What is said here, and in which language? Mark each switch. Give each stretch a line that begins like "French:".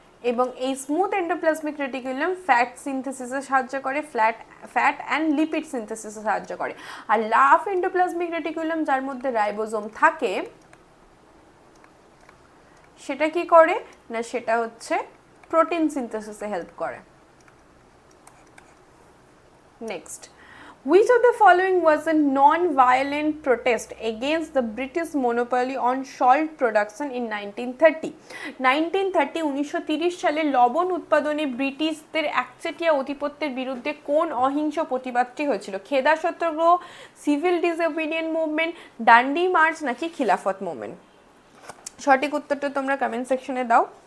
Bangla: এবং এই smooth endoplasmic reticulum fat সিনথেসিসে সাহায্য করে, ফ্যাট অ্যান্ড লিপিড সিনথেসিসে সাহায্য করে। আর লাফ এন্ডোপ্লাজমিক রেটিকুলাম, যার মধ্যে রাইবোজোম থাকে, সেটা কি করে না, সেটা হচ্ছে প্রোটিন সিনথেসিসে হেল্প করে।
English: Next, which of the following was a non-violent protest against the British monopoly on salt production in 1930?
Bangla: 1930 সালে লবণ উৎপাদনে ব্রিটিশদের একচেটিয়া আধিপত্যের বিরুদ্ধে কোন অহিংস প্রতিবাদটি হয়েছিল? খেদা সত্যাগ্রহ, সিভিল ডিসওবিডিয়েন্ট মুভমেন্ট, ডান্ডি মার্চ নাকি খিলাফত মুভমেন্ট? সঠিক উত্তরটা তোমরা কমেন্ট সেকশনে দাও।